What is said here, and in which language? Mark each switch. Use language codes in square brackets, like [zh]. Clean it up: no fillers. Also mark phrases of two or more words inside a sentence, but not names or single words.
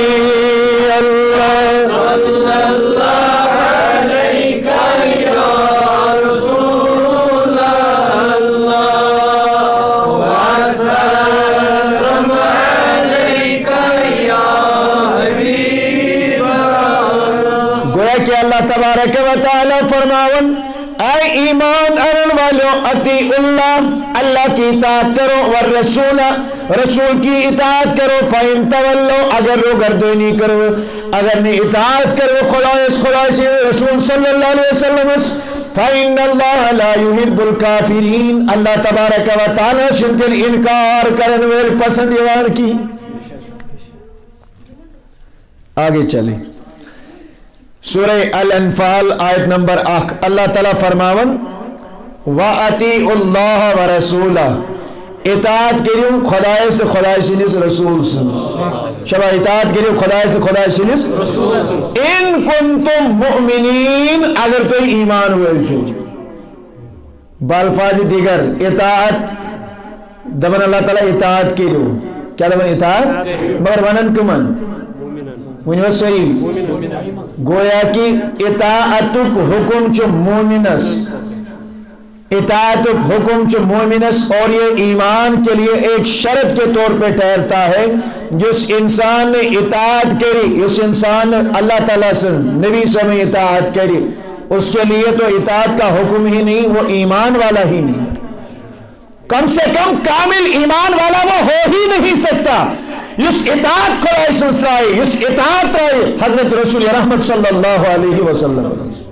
[ar] اللہ صلی اللہ علیہ یا رسول اللہ وسلم علیہ یا حبیب اللہ. [ks] گویا کہ اللہ تبارک و تعالی فرماون اے ایمان انن والو [ar] اطیع اللہ [ur] اللہ کی اطاعت کرو [ks] والرسول [ur] رسول کی اطاعت کرو [ar] فَإِن تَوَلَّوْا [ks] اگر رو گردونی کرو اگر نے اطاعت کرو خدای رسول [ar] صلی اللہ علیہ وسلم فَإِنَّ اللَّهَ لَا يُحِبُّ الْكَافِرِينَ [ks] اللہ تبارک و تعالی شدل انکار کرن ویل پسند یوان کی. [ur] آگے چلیں سورہ الانفال آیت نمبر [ks] 1 اللہ تعالیٰ فرماون [ar] وَأَطِيعُوا اللَّهَ وَرَسُولَهُ [ks] اطاعت کریو خدای سے خدای سنس رسول سے شبہ اطاعت کریو خدای سے خدای سنس [ar] ان کنتم مؤمنین [ks] اگر تو ایمان ہوئے چھو بالفاظ دیگر اطاعت دبن اللہ تعالیٰ اطاعت کریو کیا دبن اطاعت مگر ونن کمن ونیو صحیح گویا کی اطاعتک حکم چو مومنس اطاعتک حکم چو مومنس [ur] اور یہ ایمان کے لیے ایک شرط کے طور پہ ٹھہرتا ہے جس انسان نے اطاعت کری اس انسان نے اللہ تعالیٰ سے نبی سے میں اطاعت کری اس کے لیے تو اطاعت کا حکم ہی نہیں وہ ایمان والا ہی نہیں کم سے کم کامل ایمان والا وہ ہو ہی نہیں سکتا [ks] یس اطاعت خدای سنسرائی یس اطاعت رائی [ur] حضرت رسول رحمت [ar] صلی اللہ علیہ وسلم